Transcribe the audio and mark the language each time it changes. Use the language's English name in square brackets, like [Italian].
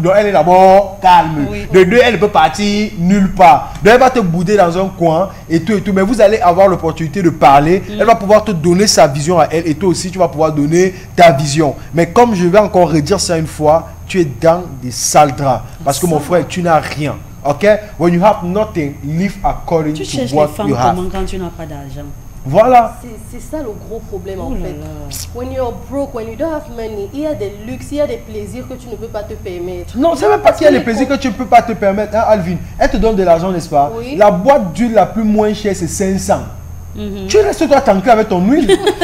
[French] Donc, elle est d'abord calme. De deux, elle ne peut partir nulle part. Donc, elle va te bouder dans un coin et tout et tout. Mais vous allez avoir l'opportunité de parler. Elle va pouvoir te donner sa vision à elle et toi aussi, tu vas pouvoir donner ta vision. Mais comme je vais encore redire ça une fois, tu es dans des sales draps. Parce que mon frère, tu n'as rien. Ok? [English] When you have nothing, live according [French] tu [English] to [French] cherches [English] what [French] les femmes [English] you have. [French] comment quand tu n'as pas d'argent? Voilà. C'est ça le gros problème en fait. When you're broke, when you don't have money, il y a des luxes, il y a des plaisirs que tu ne peux pas te permettre. Non, c'est même pas qu'il y a des plaisirs que tu ne peux pas te permettre, hein, Alvin. Elle te donne de l'argent, n'est-ce pas? Oui. La boîte d'huile la plus moins chère, c'est 500. Tu restes toi tranquille avec ton huile.